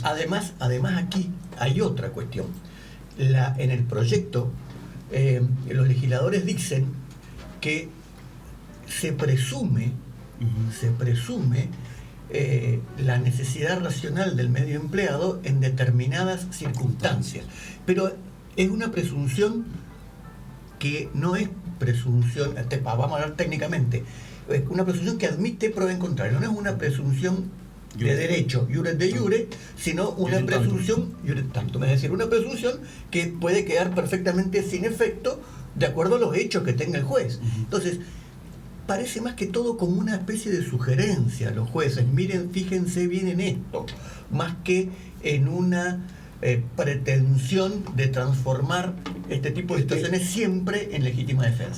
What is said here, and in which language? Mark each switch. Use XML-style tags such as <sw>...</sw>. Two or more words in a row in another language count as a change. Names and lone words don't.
<es>Además aquí hay otra cuestión. En el proyecto, los legisladores dicen que se presume la necesidad racional del medio empleado en determinadas circunstancias. Pero es una presunción que no es presunción, vamos a hablar técnicamente, es una presunción que admite prueba en contrario, no es una presunción de Iure. derecho,</es> <la>iure de iure,</la> <es>sino una</es> <la>Iure tantum.</la> <es>presunción,</es> <la>iure tantum,</la> <es>es decir, una presunción que puede quedar perfectamente sin efecto de acuerdo a los hechos que tenga el juez. Entonces, parece más que todo como una especie de sugerencia a los jueces, miren, fíjense bien en esto, más que en una pretensión de transformar este tipo de situaciones siempre en legítima defensa.</es>